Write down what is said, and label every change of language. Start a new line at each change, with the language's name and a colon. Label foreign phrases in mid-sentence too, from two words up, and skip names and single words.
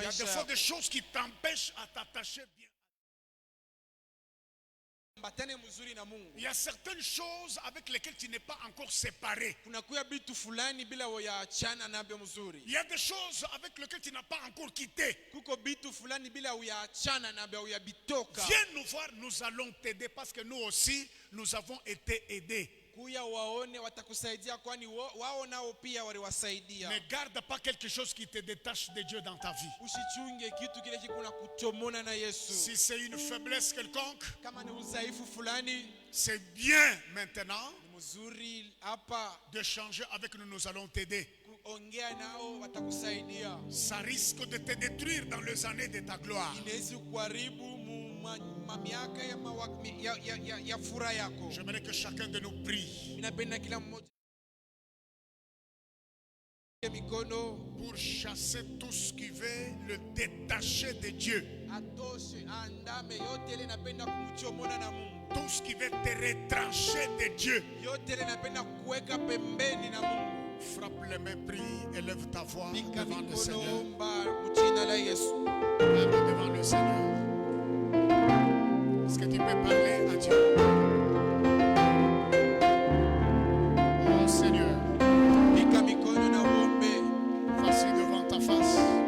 French: Il y a
Swahili: maisha
French: des fois
Swahili: yako.
French: des choses qui t'empêchent à t'attacher bien.
Swahili: Ambatane mzuri na Mungu.
French: Il y a certaines choses avec lesquelles tu n'es pas encore séparé.
Swahili: Kuna kuya bitu fulani bila uyaachana nabyo mzuri.
French: Il y a des choses avec lesquelles tu n'as pas encore quitté.
Swahili: Kuko bitu fulani bila uyaachana nabyo uyabitoka.
French: Viens nous voir, nous allons t'aider parce que nous aussi, nous avons été aidés.
Swahili: Kuya waone watakusaidia kwani wao nao pia waliwasaidia.
French: Ne garde pas quelque chose qui te détache de Dieu dans ta vie.
Swahili: Usichunge kitu kile kikuna kuchomona na Yesu.
French: Si c'est une faiblesse quelconque,
Swahili: Kama ni udhaifu fulani,
French: c'est bien maintenant
Swahili: ni mzuri hapa
French: de changer avec nous, nous allons t'aider.
Swahili: kuongea nao watakusaidia.
French: Ça risque de te détruire dans les années de ta gloire.
Swahili: Inaweza kuharibu miaka ya furaha yako.
French: J'aimerais que chacun de nous prie
Swahili: Ninapenda kila mmoja mikono
French: pour chasser tout ce qui veut le détacher de Dieu.
Swahili: atoshe andame yote ile napenda kumchomona na Mungu.
French: Tout ce qui veut te retrancher de Dieu.
Swahili: Yote ile napenda kuweka pembeni na Mungu.
French: Frappe les mains, prie, élève ta voix
Swahili: Pika
French: devant le
Swahili: mikono,
French: Seigneur.
Swahili: omba mjina la Yesu.
French: Parle devant le Seigneur. Est-ce que tu peux parler à Dieu? Oh Seigneur,
Swahili: Pika mikono na uombe.
French: voici devant ta face.